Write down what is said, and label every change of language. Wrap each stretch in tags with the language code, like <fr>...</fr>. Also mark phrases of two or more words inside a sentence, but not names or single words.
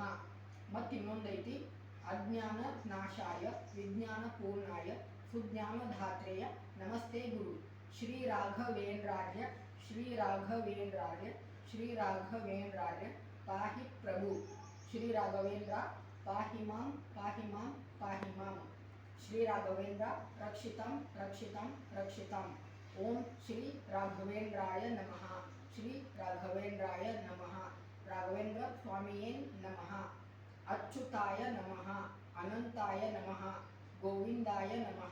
<kn>ಮತ್ತು ಇನ್ನೊಂದೈತಿ,</kn> <sa>अज्ञान नाशाय विज्ञान पूर्णाय सुज्ञान धात्रेय नमस्ते गुरु श्री राघवेन्द्रार्य श्री राघवेन्द्रार्य श्री राघवेन्द्रार्य पाहि प्रभु. श्री राघवेन्द्र पाहि मां पाहि मां पाहि मां ಪಾಹಿ ಮಾಂ ಪಾಹಿ ಮಾಂ. श्री राघवेन्द्र रक्षितां रक्षितां रक्षितां. ओं श्री राघवेन्द्राय नमः श्री राघवेन्द्राय नमः. ಶ್ರೀ ರಾಘವೇಂದ್ರಾಯ ನಮಃ. राघवेन्द्र स्वामिये नमः अच्युताय नमः. अनन्ताय नमः गोविन्दाय नमः.</sa>